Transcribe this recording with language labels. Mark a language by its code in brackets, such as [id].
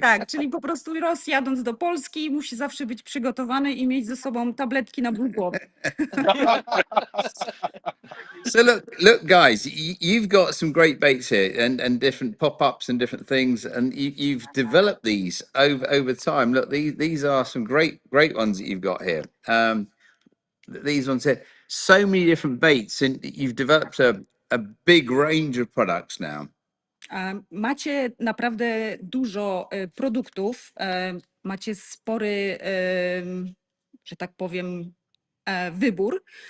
[pl] Tak, czyli po prostu Ross jadąc do Polski musi zawsze być przygotowany i mieć ze sobą tabletki na ból głowy. [en] So look, guys, you've got some great baits here, and different pop-ups and different things, and you've developed these over time. Look, these are some great ones that you've got here. These ones here, so many different baits, and you've developed a big range of products now. [pl] Macie naprawdę dużo produktów, macie spory, że tak powiem, wybór.